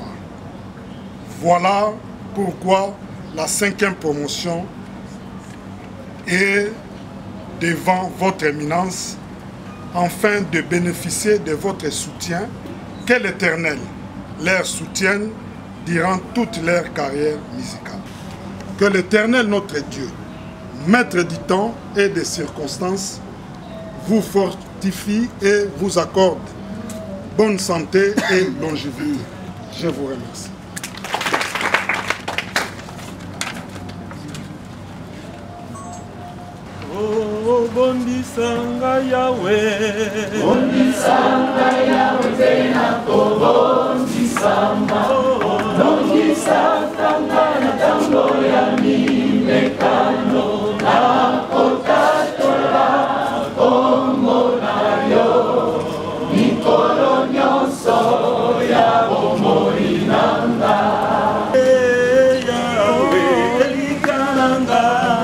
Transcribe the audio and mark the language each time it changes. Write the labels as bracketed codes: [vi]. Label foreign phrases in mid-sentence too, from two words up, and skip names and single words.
[fr] Voilà pourquoi la 5e promotion est devant votre éminence afin de bénéficier de votre soutien, que l'Éternel leur soutienne durant toute leur carrière musicale. Que l'Éternel, notre Dieu, maître du temps et des circonstances, vous fortifie et vous accorde bonne santé et longévité. Je vous remercie. [ln] Oh, bondisanga Yahweh, bondisanga Yahweh, tena bondisanga, bondisanga na tango ya mimekano na kotatola kombo na yo, mikolo nyonso ya bomoi nanga. Yahweh, elikananga.